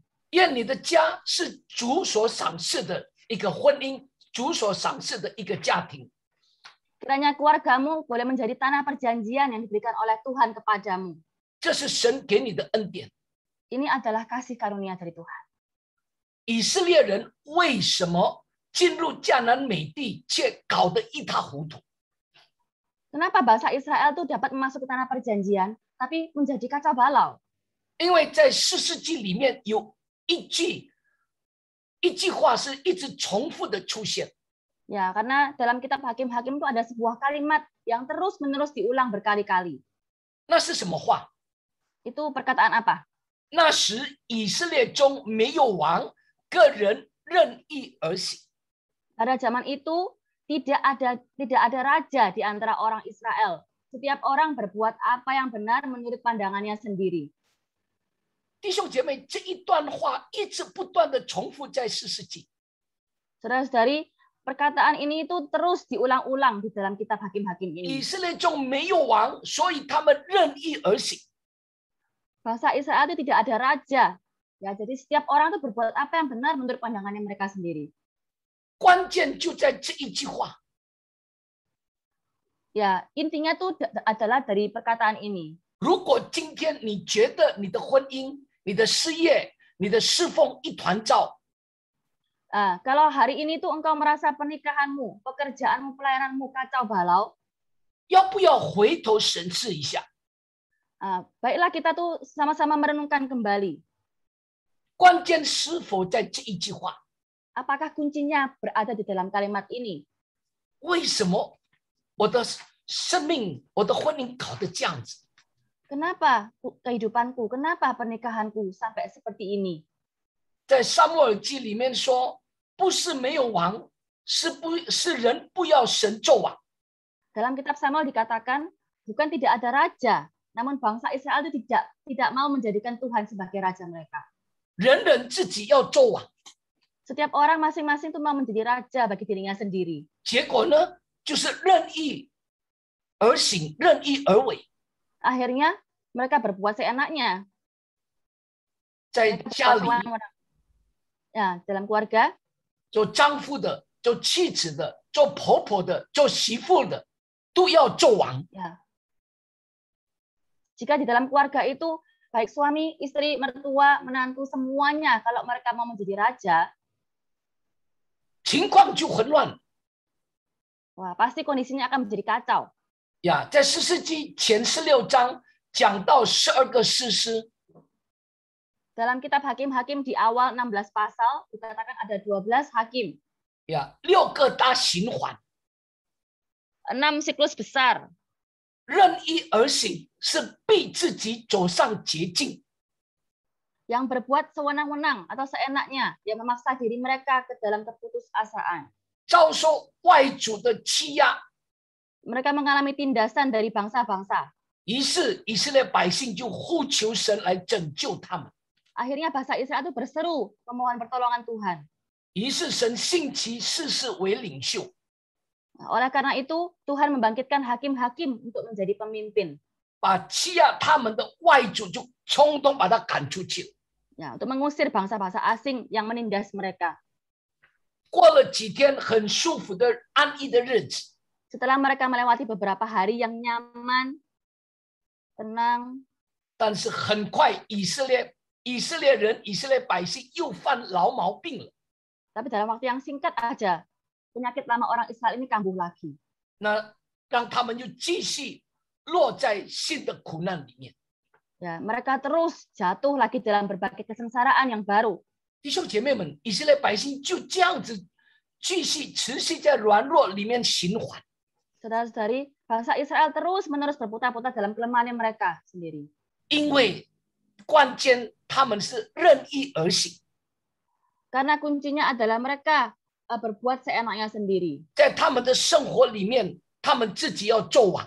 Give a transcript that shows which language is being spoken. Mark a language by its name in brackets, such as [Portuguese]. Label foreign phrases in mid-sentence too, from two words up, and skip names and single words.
[Chinese] 愿你的家是主所赏赐的一个婚姻，主所赏赐的一个家庭。 [Indonesian] Kiranya keluargamu boleh menjadi tanah perjanjian yang diberikan oleh Tuhan kepadamu. [Chinese] 这是神给你的恩典。 [Indonesian] Ini adalah kasih karunia dari Tuhan. [Chinese] 以色列人为什么进入迦南美地却搞得一塌糊涂？ [Indonesian] Kenapa bangsa Israel itu dapat memasuki tanah perjanjian, tapi menjadi kacau balau? [Chinese] 因为在士师记里面有一句话是一直重复的出现， [Indonesian] Ya, karena dalam kitab Hakim-Hakim itu ada sebuah kalimat yang terus-menerus diulang berkali-kali. [Chinese] 那是什么话？ [Indonesian] Itu perkataan apa? [Chinese] 那时以色列中没有王，个人任意而行。 [Indonesian] Pada zaman itu tidak ada raja di antara orang Israel. Setiap orang berbuat apa yang benar menurut pandangannya sendiri. [Chinese] 弟兄姐妹，这一段话一直不断的重复在士师记。 [Indonesian] Saudara-saudari, perkataan ini itu terus diulang-ulang di dalam kitab Hakim-Hakim [Chinese] 以 [Indonesian] ini. [Chinese] 色列中没有王，所以他们任意而行。 [Indonesian] Bangsa Israel itu tidak ada raja. Ya, jadi setiap orang itu berbuat apa yang benar menurut pandangannya mereka sendiri. [Chinese] 关键就在这一句话。 [Indonesian] Ya, intinya itu adalah dari perkataan ini. [Chinese] 如果今天你觉得你的婚姻、你的事业、你的侍奉一团糟， [Indonesian] Kalau hari ini tuh engkau merasa pernikahanmu, pekerjaanmu, pelayananmu kacau balau, [Chinese] 要不要回头审视一下？ [Indonesian] Baiklah kita tuh sama-sama merenungkan kembali. [Chinese] 关键是否在这一句话？ [Indonesian] Apakah kuncinya berada di dalam kalimat ini? [Chinese] 为什么我的生命、我的婚姻搞得这样子？ [Indonesian] Kenapa kehidupanku, kenapa pernikahanku sampai seperti ini? [Chinese] 在撒母耳记里面说，不是没有王，是人不要神做王。 [Indonesian] Dalam kitab Samuel dikatakan, bukan tidak ada raja, namun bangsa Israel itu tidak mau menjadikan Tuhan sebagai raja mereka. [Chinese] 人人自己要做王， [Indonesian] Setiap orang masing-masing itu mau menjadi raja bagi dirinya sendiri. [Chinese] 结果呢，就是任意而行，任意而为。 [Indonesian] Akhirnya mereka berbuat seenaknya. [Chinese] 在家里， [Indonesian] Ya, dalam keluarga, [Chinese] 做丈夫的、做妻子的、做婆婆的、做媳妇的，都要做王。 [Indonesian] ya. Jika di dalam keluarga itu baik suami, istri, mertua, menantu semuanya kalau mereka mau menjadi raja, [Chinese] 情况就混乱。 [Indonesian] wah pasti kondisinya akan menjadi kacau. [Chinese] 呀，在士师记前16章讲到12个士师， [Indonesian] Dalam kitab Hakim-Hakim di awal 16 pasal dikatakan ada 12 hakim, [Chinese] 呀，6个大循环， [Indonesian] 6 siklus besar. [Chinese] 任意而行是逼自己走上捷径。 [Indonesian] Yang berbuat sewenang-wenang atau seenaknya, yang memaksa diri mereka ke dalam keputusasaan. [Chinese] 遭受外族的欺压， [Indonesian] Mereka mengalami tindasan dari bangsa-bangsa. [Chinese] 于是以色列百姓就呼求神来拯救他们。 [Indonesian] Akhirnya bangsa Israel itu berseru memohon pertolongan Tuhan. [Chinese] 于是神兴起士师为领袖， [Indonesian] Nah, oleh karena itu, Tuhan membangkitkan hakim-hakim untuk menjadi pemimpin. [Chinese] 把欺压他们的外族就通通把他赶出去。 [Indonesian] Ya, untuk mengusir bangsa-bangsa asing yang menindas mereka. [Chinese] 过了几天很舒服的安逸的日子， [Indonesian] Setelah mereka melewati beberapa hari yang nyaman, tenang, [Chinese] 但是很快以色列人、以色列百姓又犯老毛病了。 [Indonesian] tapi dalam waktu yang singkat aja, penyakit lama orang Israel ini kambuh lagi. [Chinese] 那让他们又继续落在新的苦难里面。 [Indonesian] Ya, mereka terus jatuh lagi dalam berbagai kesengsaraan yang baru. [Chinese] 弟兄姐妹们，以色列百姓就这样子继续持续在软弱里面循环。 [Indonesian] Saudara-saudari, bangsa Israel terus-menerus berputar-putar dalam kelemahan mereka sendiri. [Chinese] 因为关键他们是任意而行， [Indonesian] Karena kuncinya adalah mereka berbuat seenaknya sendiri. [Chinese] 在他们的生活里面，他们自己要做王，